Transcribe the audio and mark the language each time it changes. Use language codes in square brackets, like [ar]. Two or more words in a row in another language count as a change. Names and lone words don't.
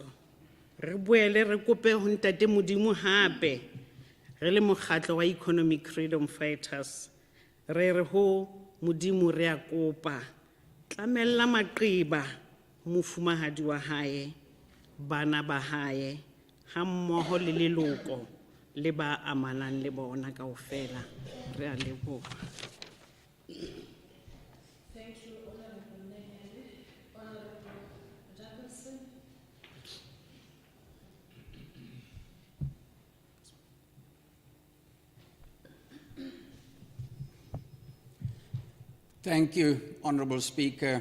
[st] Re boele re kope ho Ntate Modimo hape re le mokgatlo wa Economic Freedom Fighters, re re ho Modimo re a kopa tlamella maqeba mofumahadi wa hae, bana ba hae, ha mmoho le leloko le ba amanang le bona kaofela. Re a leboha. [en] Thank you, Honorable Nehele. Honorable Jefferson. Thank you, Honourable Speaker.